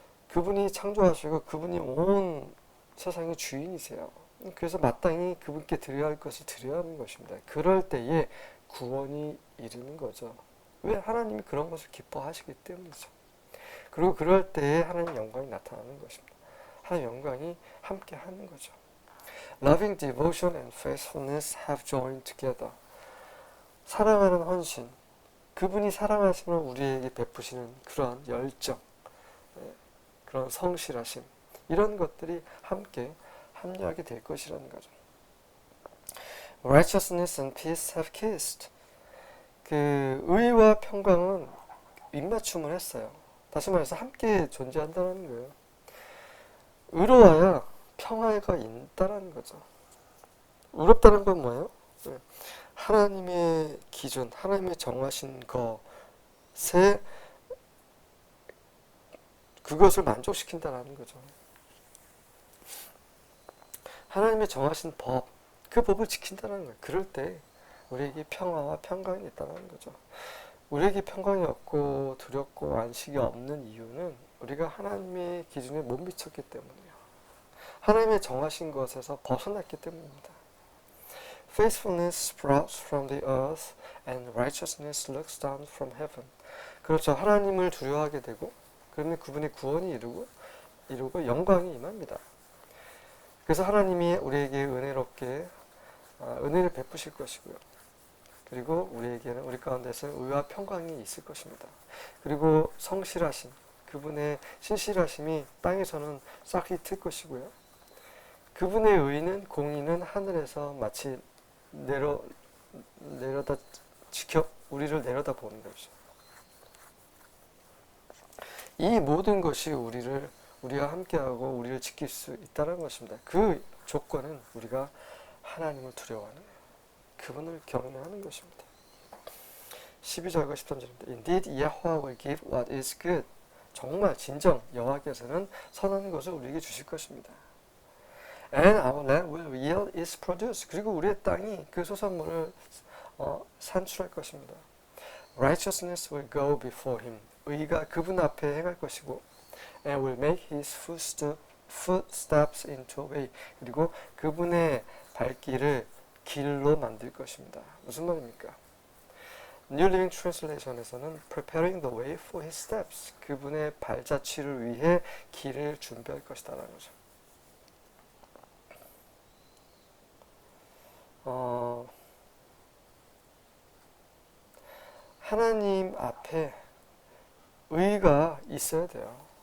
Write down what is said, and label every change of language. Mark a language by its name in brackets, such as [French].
[Korean] 그분이 창조하시고 그분이 온 세상의 주인이세요. 그래서 마땅히 그분께 드려야 할 것을 드려야 하는 것입니다. 그럴 때에 구원이 이르는 거죠. 왜? 하나님이 그런 것을 기뻐하시기 때문이죠. 그리고 그럴 때에 하나님 영광이 나타나는 것입니다. 하나님 영광이 함께 하는 거죠. [English] Loving devotion and faithfulness have joined together. [Korean] 사랑하는 헌신, 그분이 사랑하시면 우리에게 베푸시는 그러한 열정, 그런 성실하심, 이런 것들이 함께 합류하게 될 것이라는 거죠. [English] Righteousness and peace have kissed. [Korean] 그 의와 평강은 입맞춤을 했어요. 다시 말해서 함께 존재한다는 거예요. 의로워야 평화가 있다는 거죠. 의롭다는 건 뭐예요? 하나님의 기준, 하나님의 정하신 것에 그것을 만족시킨다는 거죠. 하나님의 정하신 법, 그 법을 지킨다는 거예요. 그럴 때 우리에게 평화와 평강이 있다는 거죠. 우리에게 평강이 없고 두렵고 안식이 없는 이유는 우리가 하나님의 기준에 못 미쳤기 때문이에요. 하나님의 정하신 것에서 벗어났기 때문입니다. [English] Faithfulness sprouts from the earth and righteousness looks down from heaven. [Korean] 그렇죠. 하나님을 두려워하게 되고 그러면 그분의 구원이 이루고 영광이 임합니다. 그래서 하나님이 우리에게 은혜롭게 은혜를 베푸실 것이고요. 그리고 우리에게는 우리 가운데서 의와 평강이 있을 것입니다. 그리고 성실하심, 그분의 신실하심이 땅에서는 싹이 틀 것이고요. 그분의 의는 공의는 하늘에서 마치 내려다 우리를 내려다 보는 것이죠. 이 모든 것이 우리와 함께하고 우리를 지킬 수 있다는 것입니다. 그 조건은 우리가 하나님을 두려워하는, 그분을 경외하는 것입니다. 12절과 13절입니다. [English] Indeed, Yahweh will give what is good. [Korean] 정말 진정 여호와께서는 선한 것을 우리에게 주실 것입니다. [English] And our land will yield its produce. [Korean] 그리고 우리의 땅이 그 소산물을 산출할 것입니다. [English] Righteousness will go before him. [Korean] 의가 그분 앞에 행할 것이고 [English] and will make his footsteps into a way. [Korean] 그리고 그분의 발길을 길로 만들 것입니다. 무슨 말입니까? [English] New Living Translation에서는 preparing the way for his steps. [Korean] 그분의 발자취를 위해 길을 준비할 것이다라는 거죠. 하나님 앞에 의가 있어야 돼요.